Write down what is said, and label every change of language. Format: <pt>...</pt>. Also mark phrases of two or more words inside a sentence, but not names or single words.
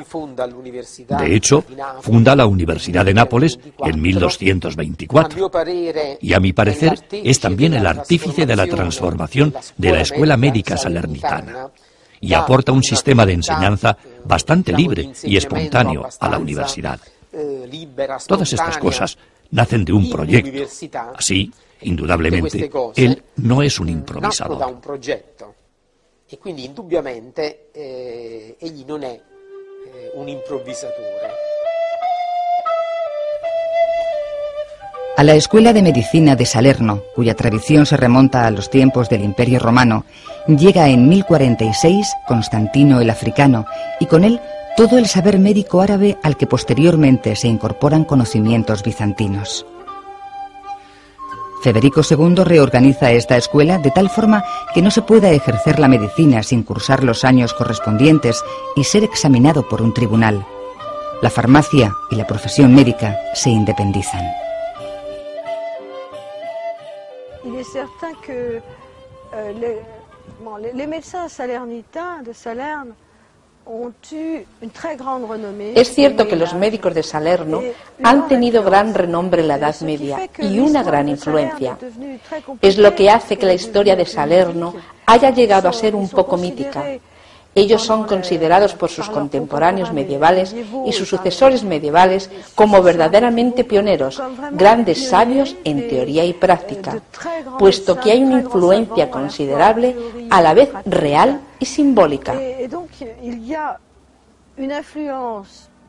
<es>De hecho, funda la Universidad de Nápoles en 1224 y a mi parecer es también el artífice de la transformación de la Escuela Médica Salernitana y aporta un sistema de enseñanza bastante libre y espontáneo a la universidad. Todas estas cosas nacen de un proyecto. Así, indudablemente, él no es un improvisador.</es> <it>E quindi indubbiamente egli non è un improvvisatore.</it> <es>A la Escuela de Medicina de Salerno, cuya tradición se remonta a los tiempos del Imperio Romano, llega en 1046 Constantino el Africano y con él todo el saber médico árabe al que posteriormente se incorporan conocimientos bizantinos. Federico II reorganiza esta escuela de tal forma que no se pueda ejercer la medicina sin cursar los años correspondientes y ser examinado por un tribunal. La farmacia y la profesión médica se independizan.</es> <fr>Il est certain que les médecins salernitains de Salerne ont eu une très grande renommée.</fr> <es>Es cierto que los médicos de Salerno han tenido gran renombre en la Edad Media y una gran influencia. Es lo que hace que la historia de Salerno haya llegado a ser un poco mítica. Ellos son considerados por sus contemporáneos medievales y sus sucesores medievales como verdaderamente pioneros, grandes sabios en teoría y práctica, puesto que hay una influencia considerable, a la vez real y simbólica.</es>